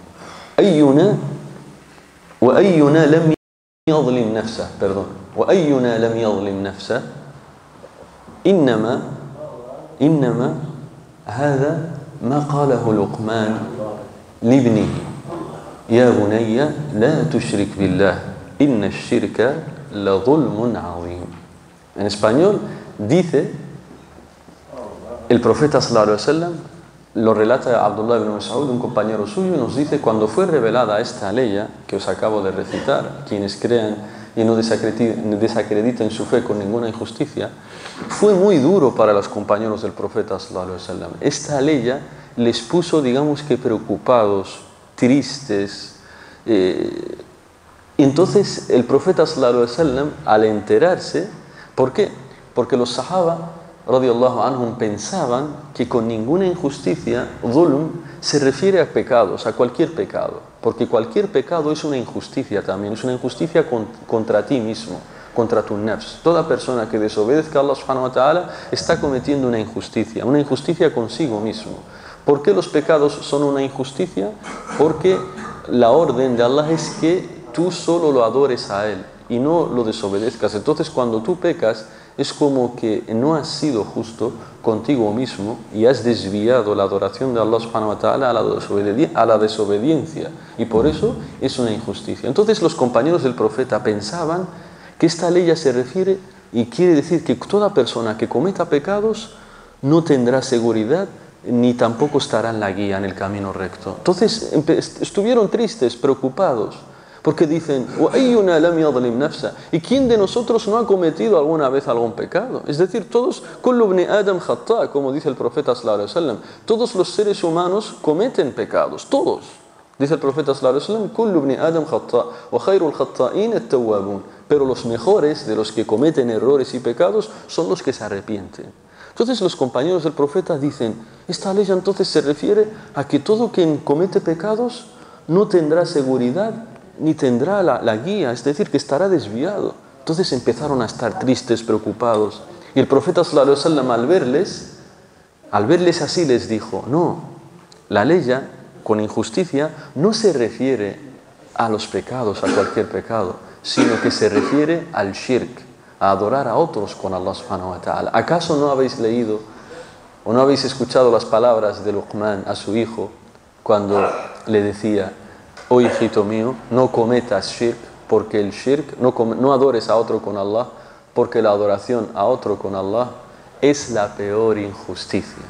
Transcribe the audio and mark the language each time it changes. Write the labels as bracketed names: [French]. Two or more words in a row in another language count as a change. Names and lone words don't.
[Arabic] وأينا لم يظلم نفسه وأينا لم يظلم نفسه إنما هذا ما قاله لقمان لابنه يا بني لا تشرك بالله إن الشرك لظلم عظيم. [Spanish] En español dice el profeta [Arabic] صلى الله عليه وسلم, [Spanish] lo relata Abdullah ibn Mas'ud, un compañero suyo, y nos dice: cuando fue revelada esta ley que os acabo de recitar, quienes crean y no desacrediten su fe con ninguna injusticia, fue muy duro para los compañeros del profeta [Arabic] صلى الله عليه وسلم. [Spanish] Esta ley les puso, digamos que preocupados, tristes. Entonces el profeta [Arabic] صلى الله عليه وسلم, [Spanish] al enterarse, ¿por qué? Porque los sahaba [Arabic] رضي الله عنهم [Spanish] pensaban que con ninguna injusticia, dhulm, se refiere a pecados, a cualquier pecado, porque cualquier pecado es una injusticia también, es una injusticia contra ti mismo, contra tu nafs. Toda persona que desobedezca a Allah [Arabic] سبحانه وتعالى [Spanish] está cometiendo una injusticia consigo mismo. ¿Por qué los pecados son una injusticia? Porque la orden de Allah es que tú solo lo adores a Él y no lo desobedezcas. Entonces cuando tú pecas, es como que no has sido justo contigo mismo y has desviado la adoración de Allah [Arabic] سبحانه وتعالى [Spanish] a la desobediencia, y por eso es una injusticia. Entonces los compañeros del profeta pensaban que esta ley se refiere y quiere decir que toda persona que cometa pecados no tendrá seguridad ni tampoco estará en la guía, en el camino recto. Entonces estuvieron tristes, preocupados, porque dicen: ¿y quién de nosotros no ha cometido alguna vez algún pecado? Es decir, todos, [Arabic] كل ابن آدم خطاء, [Spanish] como dice el profeta [Arabic] صلى الله عليه وسلم, [Spanish] todos los seres humanos cometen pecados, todos. Dice el profeta [Arabic] صلى الله عليه وسلم كل ابن آدم خطاء وخير الخطائين التوابون. [Spanish] Pero los mejores de los que cometen errores y pecados son los que se arrepienten. Entonces los compañeros del profeta dicen: esta ley entonces se refiere a que todo quien comete pecados no tendrá seguridad ni tendrá la guía, es decir, que estará desviado. Entonces empezaron a estar tristes, preocupados, y el profeta [Arabic] صلى الله عليه وسلم, [Spanish] al verles así, les dijo: no, la ley con injusticia no se refiere a los pecados, a cualquier pecado, sino que se refiere al shirk, a adorar a otros con Allah [Arabic] سبحانه وتعالى. [Spanish] ¿Acaso no habéis leído o no habéis escuchado las palabras de Luqman a su hijo cuando le decía: oh hijito mío, no cometas shirk, porque el shirk, no adores a otro con Allah, porque la adoración a otro con Allah es la peor injusticia?